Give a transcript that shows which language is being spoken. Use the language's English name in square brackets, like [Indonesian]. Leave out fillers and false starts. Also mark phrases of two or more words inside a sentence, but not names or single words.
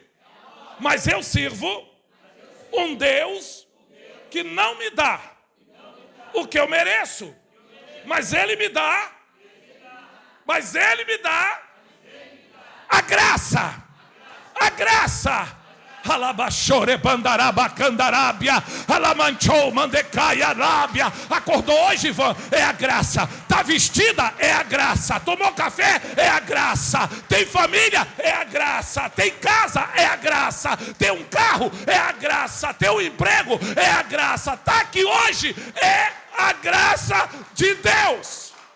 [Portuguese] Mas eu sirvo um Deus que não me dá o que eu mereço. Mas Ele me dá. Mas Ele me dá a graça. A graça. Alabachore bandarabacandarábia, alamanchou mandecaia arábia. Acordou hoje, Ivan? É a graça. Está vestida? É a graça. Tomou café? É a graça. Tem família? É a graça. Tem casa? É a graça. Tem um carro? É a graça. Tem um emprego? É a graça. Está aqui hoje? É a graça de Deus.